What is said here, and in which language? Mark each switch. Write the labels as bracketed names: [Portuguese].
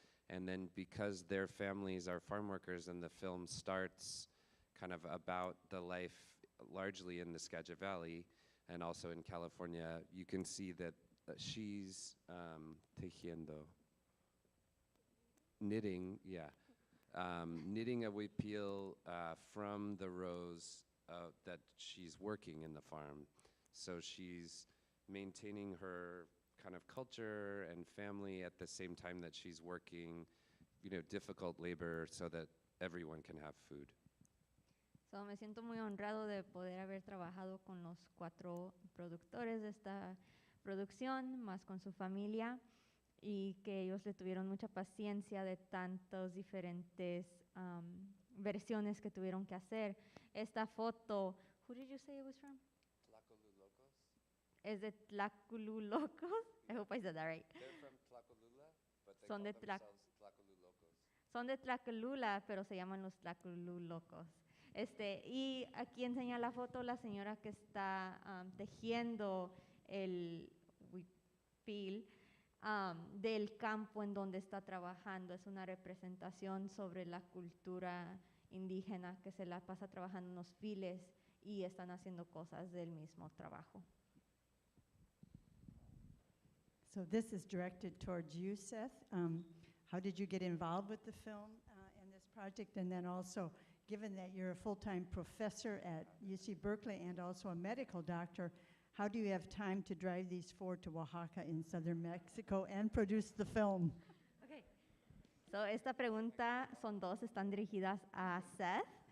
[English] And then because their families are farm workers and the film starts kind of about the life largely in the Skagit Valley and also in California, you can see that she's tejiendo, knitting, knitting a huipil from the rows that she's working in the farm. So she's maintaining her kind of culture and family at the same time that she's working, difficult labor so that everyone can have food. [Spanish] So, me siento muy honrado de poder haber trabajado con los 4 productores de esta producción, más con su familia, y que ellos le tuvieron mucha paciencia de tantas diferentes versiones que tuvieron que hacer. Esta foto, [English] who did you say it was from? [Spanish] Tlacolu Locos? Es de Tlacolu Locos. [English] I hope I said that right. They're from Tlacolula, but they [Spanish] Son [English] call [Spanish] de [English] themselves Tlacolu Locos. [Spanish] Son de Tlacolula, pero se llaman los Tlacolu Locos. Y aquí enseña la foto la señora que está tejiendo el huipil del campo en donde está trabajando. Es una representación sobre la cultura indígena que se la pasa trabajando en los files y están haciendo cosas del mismo trabajo. [English] So this is directed towards you, Seth. How did you get involved with the film and this project? And then also, given that you're a full-time professor at UC Berkeley and also a medical doctor, how do you have time to drive these 4 to Oaxaca in southern Mexico and produce the film? Okay. [Spanish] So esta pregunta son 2, están dirigidas a Seth.